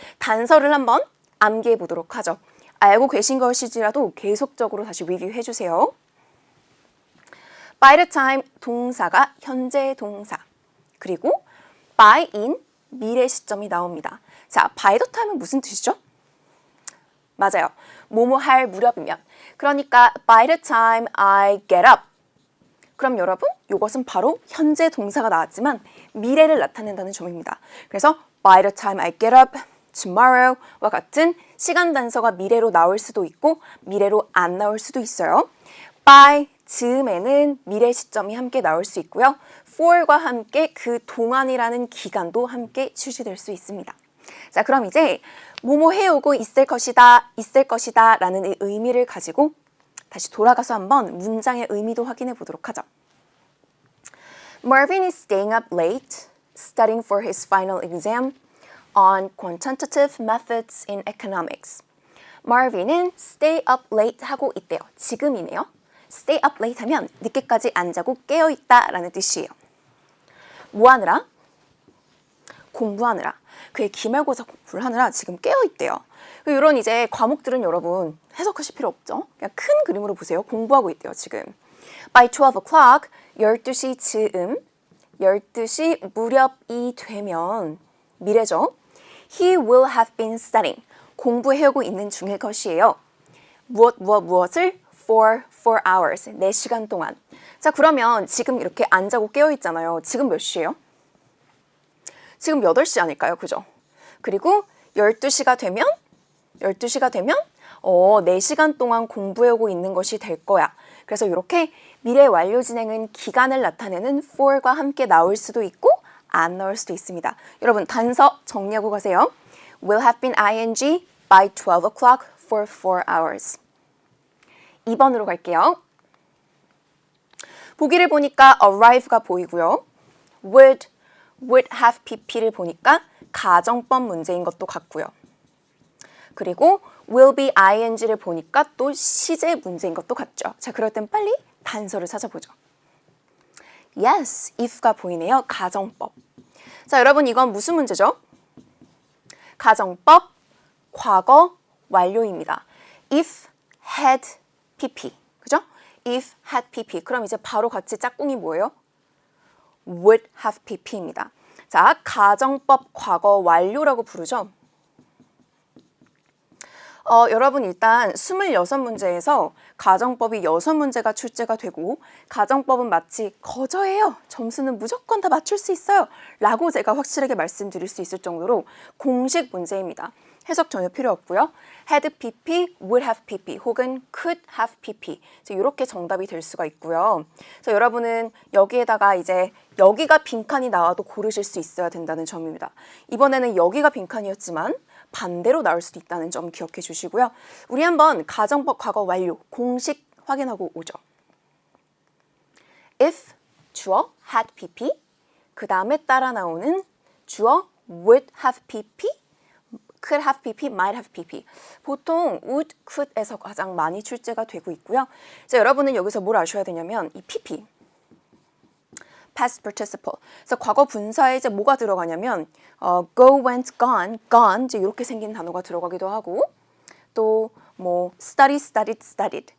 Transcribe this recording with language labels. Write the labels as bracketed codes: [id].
[ko] 단서를 한번 암기해 보도록 하죠. 알고 계신 것이지라도 계속적으로 다시 리뷰해 주세요. by the time 동사가 현재 동사. 그리고 by in 미래 시점이 나옵니다. 자, by the time은 무슨 뜻이죠? 맞아요. 뭐뭐 할 무렵이면. 그러니까 [en] by the time I get up. [ko] 그럼 여러분, 이것은 바로 현재 동사가 나왔지만 미래를 나타낸다는 점입니다. 그래서 [en] by the time I get up tomorrow [ko] 와 같은 시간 단서가 미래로 나올 수도 있고 미래로 안 나올 수도 있어요. by 즈음에는 미래 시점이 함께 나올 수 있고요. for과 함께 그 동안이라는 기간도 함께 출시될 수 있습니다. 자, 그럼 이제 뭐뭐 해오고 있을 것이다 라는 이 의미를 가지고 다시 돌아가서 한번 문장의 의미도 확인해 보도록 하죠. [en] Marvin is staying up late, studying for his final exam on quantitative methods in economics. [ko] Marvin은 stay up late 하고 있대요. 지금이네요. stay up late 하면 늦게까지 안 자고 깨어있다 라는 뜻이에요. 뭐 하느라? 공부하느라. 그의 기말고사 공부를 하느라 지금 깨어있대요. 이런 이제 과목들은 여러분 해석하실 필요 없죠. 그냥 큰 그림으로 보세요. 공부하고 있대요, 지금. [en] By 12 o'clock, [ko] 12시 즈음, 12시 무렵이 되면 미래죠. [en] He will have been studying. [ko] 공부해오고 있는 중일 것이에요. 무엇을? [en] For 4 hours. [ko] 4시간 동안. 자, 그러면 지금 이렇게 안 자고 깨어있잖아요. 지금 몇 시예요? 지금 8시 아닐까요? 그죠? 그리고 12시가 되면 4시간 동안 공부해오고 있는 것이 될 거야. 그래서 이렇게 미래 완료 진행은 기간을 나타내는 for과 함께 나올 수도 있고 안 나올 수도 있습니다. 여러분 단서 정리하고 가세요. [en] Will have been ing by 12 o'clock for 4 hours. [ko] 2번으로 갈게요. 보기를 보니까 arrive가 보이고요. would have pp를 보니까 가정법 문제인 것도 같고요. 그리고 will be ing를 보니까 또 시제 문제인 것도 같죠. 자, 그럴 땐 빨리 단서를 찾아보죠. Yes, if가 보이네요. 가정법. 자, 여러분 이건 무슨 문제죠? 가정법, 과거 완료입니다. [en] If had pp. [ko] 그죠? [en] If had pp. [ko] 그럼 이제 바로 같이 짝꿍이 뭐예요? would have pp입니다. 자, 가정법 과거 완료라고 부르죠. 여러분 일단 26문제에서 가정법이 6문제가 출제가 되고 가정법은 마치 거저예요. 점수는 무조건 다 맞출 수 있어요. 라고 제가 확실하게 말씀드릴 수 있을 정도로 공식 문제입니다. 해석 전혀 필요 없고요. had pp, would have pp 혹은 could have pp 이렇게 정답이 될 수가 있고요. 그래서 여러분은 여기에다가 이제 여기가 빈칸이 나와도 고르실 수 있어야 된다는 점입니다. 이번에는 여기가 빈칸이었지만 반대로 나올 수도 있다는 점 기억해 주시고요. 우리 한번 가정법 과거 완료 공식 확인하고 오죠. if 주어 had pp 그 다음에 따라 나오는 주어 would have pp could have pp, might have pp. 보통 would, could에서 가장 많이 출제가 되고 있고요. 자, 여러분은 여기서 뭘 아셔야 되냐면 이 pp, past participle. 그래서 과거 분사에 이제 뭐가 들어가냐면 go, went, gone 이제 이렇게 생긴 단어가 들어가기도 하고 또 뭐 study, studied, studied.